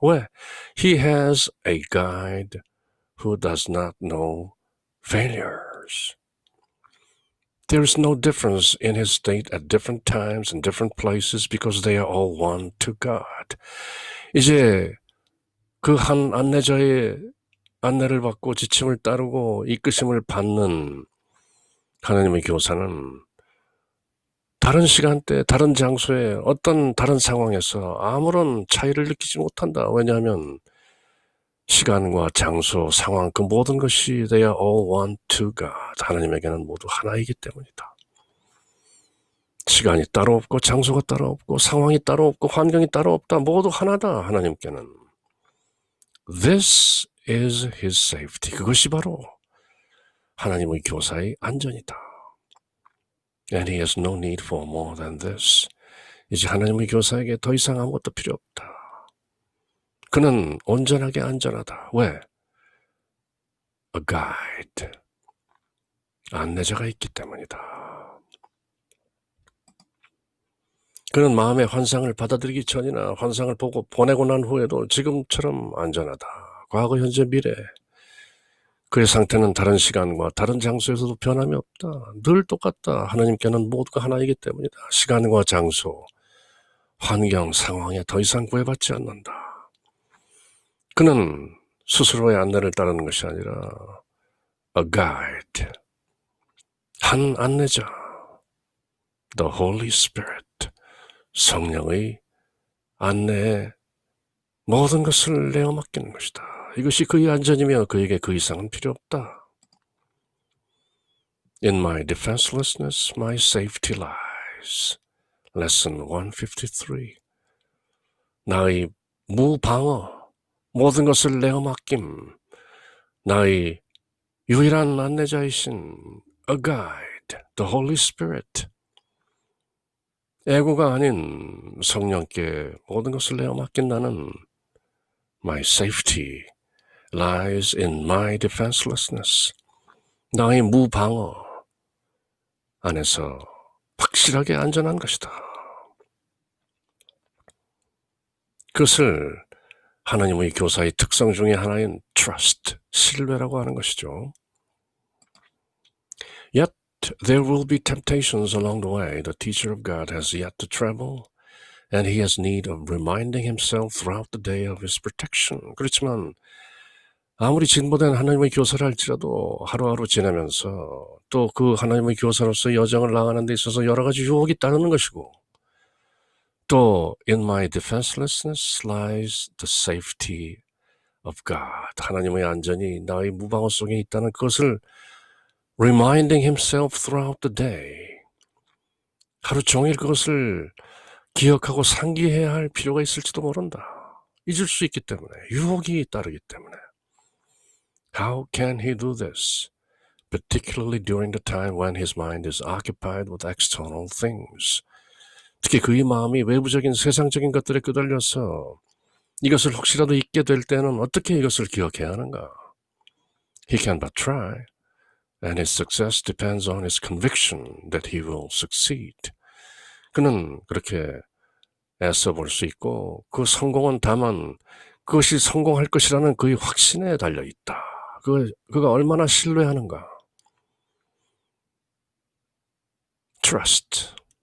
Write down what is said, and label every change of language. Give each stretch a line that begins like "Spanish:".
Korean: 왜?
English: He has a guide who does not know failures. There is no difference in his state at different times and different places because they are all one to God.
Korean: 이제 그 한 안내자의 안내를 받고 지침을 따르고 이끄심을 받는 하나님의 교사는 다른 시간대, 다른 장소에, 어떤 다른 상황에서 아무런 차이를 느끼지 못한다. 왜냐하면 시간과 장소, 상황, 그 모든 것이
English: they are all one to God.
Korean: 하나님에게는 모두 하나이기 때문이다. 시간이 따로 없고 장소가 따로 없고 상황이 따로 없고 환경이 따로 없다. 모두 하나다. 하나님께는.
English: This is his safety.
Korean: 그것이 바로 하나님의 교사의 안전이다.
English: And he has no need for more than this.
Korean: 이제 하나님의 교사에게 더 이상 아무것도 필요 없다. 그는 온전하게 안전하다. 왜?
English: A guide.
Korean: 안내자가 있기 때문이다. 그는 마음의 환상을 받아들이기 전이나 환상을 보고 보내고 난 후에도 지금처럼 안전하다. 과거, 현재, 미래. 그의 상태는 다른 시간과 다른 장소에서도 변함이 없다. 늘 똑같다. 하나님께는 모두가 하나이기 때문이다. 시간과 장소, 환경, 상황에 더 이상 구애받지 않는다. 그는 스스로의 안내를 따르는 것이 아니라 a guide, 한 안내자, the Holy Spirit, 성령의 안내에 모든 것을 내어 맡기는 것이다. 이것이 그의 안전이며 그에게 그 이상은 필요 없다.
English: In my defenselessness, my safety lies. Lesson 153.
Korean: 나의 무방어, 모든 것을 내어 맡김, 나의 유일한 안내자이신 a guide, the Holy Spirit. 애고가 아닌 성령께 모든 것을 내어 맡긴 나는
English: my safety lies in my defenselessness.
Korean: 나의 무방어 안에서 확실하게 안전한 것이다. 그것을 하나님의 교사의 특성 중에 하나인 trust, 신뢰라고 하는 것이죠.
English: Yet there will be temptations along the way the teacher of God has yet to travel And he has need of reminding himself throughout the day of his protection.
Korean: 그렇지만 아무리 진보된 하나님의 교사를 할지라도 하루하루 지내면서 또 그 하나님의 교사로서 여정을 나가는 데 있어서 여러 가지 유혹이 따르는 것이고 또
English: in my defenselessness lies the safety of God.
Korean: 하나님의 안전이 나의 무방어 속에 있다는 그것을
English: reminding himself throughout the day.
Korean: 하루 종일 그것을 기억하고 상기해야 할 필요가 있을지도 모른다. 잊을 수 있기 때문에, 유혹이 따르기 때문에.
English: How can he do this? Particularly during the time when his mind is occupied with external things.
Korean: 특히 그의 마음이 외부적인 세상적인 것들에 끄달려서 이것을 혹시라도 잊게 될 때는 어떻게 이것을 기억해야 하는가?
English: He can but try, and his success depends on his conviction that he will succeed.
Korean: 그는 그렇게 애써 볼 수 있고 그 성공은 다만 그것이 성공할 것이라는 그의 확신에 달려있다. 그가 얼마나 신뢰하는가.
English: Trust.